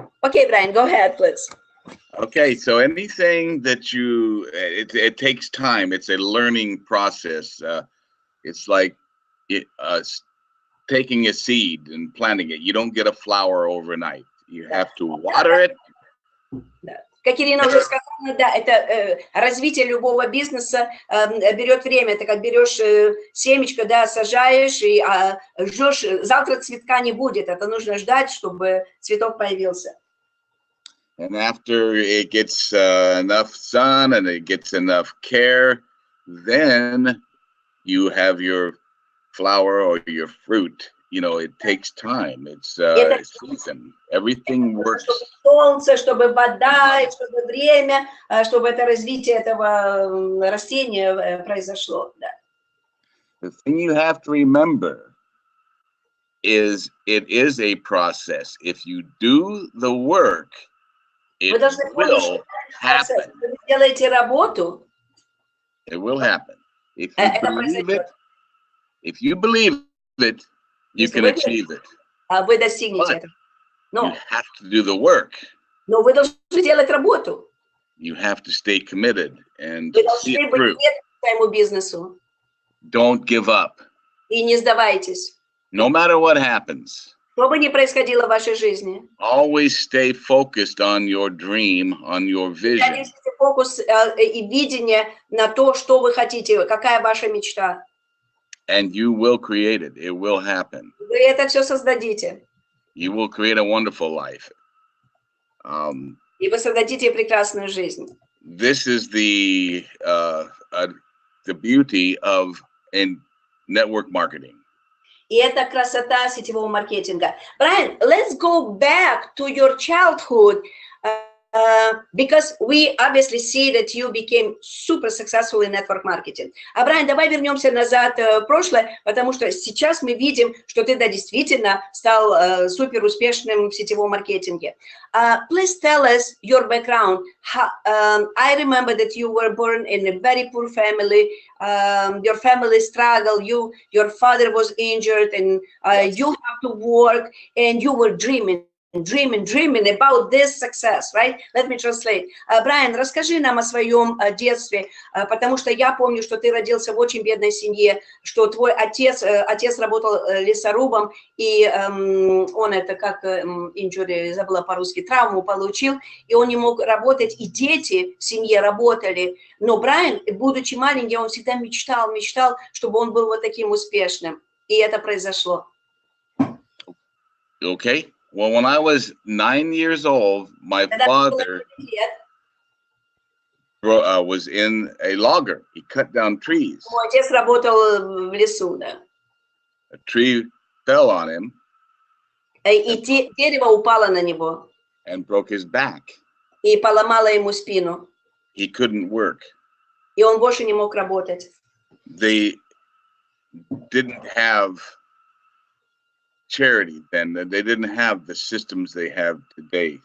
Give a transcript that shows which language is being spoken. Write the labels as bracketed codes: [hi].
[en] Okay, Brian, go ahead, please. Okay, so anything that it takes time. It's a learning process. It's like taking a seed and planting it. You don't get a flower overnight. You have to water it. [ru] Как Ирина уже сказала, да, это развитие любого бизнеса берет время. Это как берешь семечко, да, сажаешь и ждешь, завтра цветка не будет. Это нужно ждать, чтобы цветок появился. [en] And after it gets enough sun and it gets enough care, then you have your flower or your fruit. You know, it takes time. It's season. Everything works. [ru] Чтобы солнце, чтобы вода, чтобы время, чтобы это развитие этого растения произошло. Да. [en] The thing you have to remember is it is a process. If you do the work, it will happen. [ru] Вы делаете работу. [en] It will happen. If you believe it, you can achieve it. [ru] Вы достигнете этого. [en] You have to do the work. [ru] Но вы должны делать работу. [en] You have to stay committed and [ru] Вы [en] see [ru] должны [en] it [ru] быть [en] through. [ru] к своему бизнесу. [en] Don't give up. [ru] И не сдавайтесь. [en] No matter what happens. [ru] Что бы ни происходило в вашей жизни. [en] Always stay focused on your dream, on your vision. [ru] Держите фокус и видение на то, что вы хотите, какая ваша мечта. [en] And you will create it. It will happen. [ru] Вы это все создадите. [en] You will create a wonderful life. [ru] И вы создадите прекрасную жизнь. [en] This is the beauty of network marketing. [ru] И это красота сетевого маркетинга. [en] Brian, let's go back to your childhood. Because we obviously see that you became super successful in network marketing. [ru] Брайан, давай вернемся назад в прошлое, потому что сейчас мы видим, что ты, да, действительно стал супер успешным в сетевом маркетинге. [en] Please tell us your background. I remember that you were born in a very poor family. Your family struggled. Your father was injured, and you have to work, and you were dreaming about this success, right? Let me translate. [ru] Брайан, расскажи нам о своем детстве, потому что я помню, что ты родился в очень бедной семье, что твой отец работал лесорубом, и он это как injury, забыла по-русски, травму получил, и он не мог работать, и дети в семье работали. Но Брайан, будучи маленьким, он всегда мечтал, чтобы он был вот таким успешным. И это произошло. [en] Okay. Well, when I was 9 years old, my father was in a logger. He cut down trees. [ru] Мой отец работал в лесу, да. [en] A tree fell on him. [ru] И дерево упало на него. [en] And broke his back. [ru] И поломало ему спину. [en] He couldn't work. [ru] И он больше не мог работать. [en] The didn't have charity then. They didn't have the systems they have today.